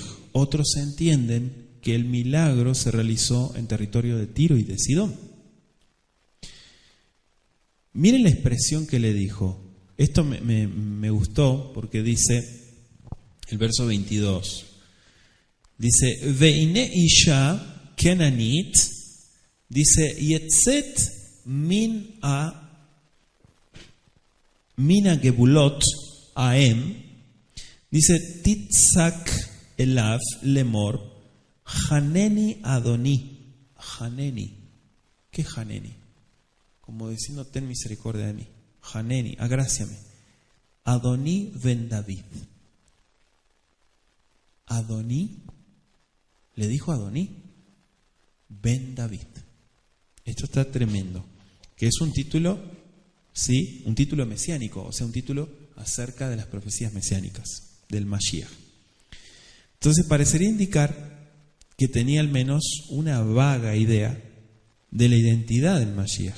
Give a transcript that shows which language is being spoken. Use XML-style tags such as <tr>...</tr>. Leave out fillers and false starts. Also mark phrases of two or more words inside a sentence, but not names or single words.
<es>Otros entienden que el milagro se realizó en territorio de Tiro y de Sidón. Miren la expresión que le dijo. Esto me gustó porque dice, el verso 22, dice,</es> <he>והנה אשה כנענית, dice, יצאה מן הגבולות ההם,</he> <es>dice,</es> <he>תצעק אליו לאמר, חנני אדני, חנני.</he> <es>¿Qué haneni? Como diciendo, ten misericordia de mí. Haneni, agráciame.</es> <he>אדוני בן דוד.</he> <es>Adoní, le dijo</es> <he>אדוני, בן דוד.</he> <es>Esto está tremendo. Que es un título, sí, un título mesiánico, o sea, un título acerca de las profecías mesiánicas, del Mashiach. Entonces parecería indicar que tenía al menos una vaga idea de la identidad del Mashiach.</es>